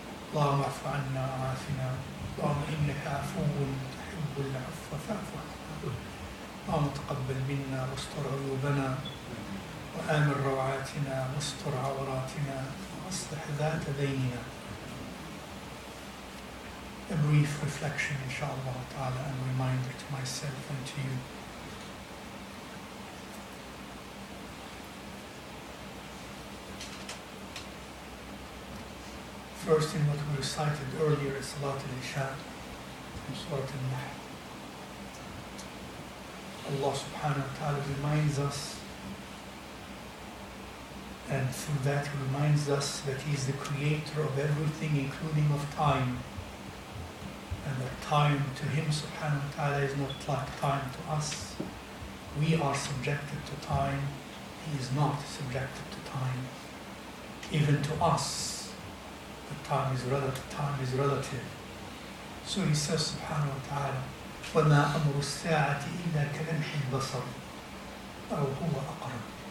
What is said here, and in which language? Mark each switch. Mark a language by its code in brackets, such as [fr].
[ar] اللهم اعف عنا وعافنا. اللهم إنك عفو تحب العفو فاعف عنا. اللهم تقبل منا واستر عيوبنا وآمن روعاتنا واستر عوراتنا وأصلح ذات بيننا. [en] A brief reflection, inshallah ta'ala, and reminder to myself and to you. First, in what we recited earlier, is Salat al-Isha from Surat Al-Nahl. Allah subhanahu wa ta'ala reminds us, and through that He reminds us that He is the creator of everything, including of time. And that time to Him subhanahu wa ta'ala is not like time to us. We are subjected to time. He is not subjected to time. Even to us, the time is relative. So He says subhanahu wa ta'ala, [ar] وَمَا أَمْرُ السَّاعَةِ إِلَّا كَلَمْحِ الْبَصَرِ أَوْ هُوَ أَقْرَبُ.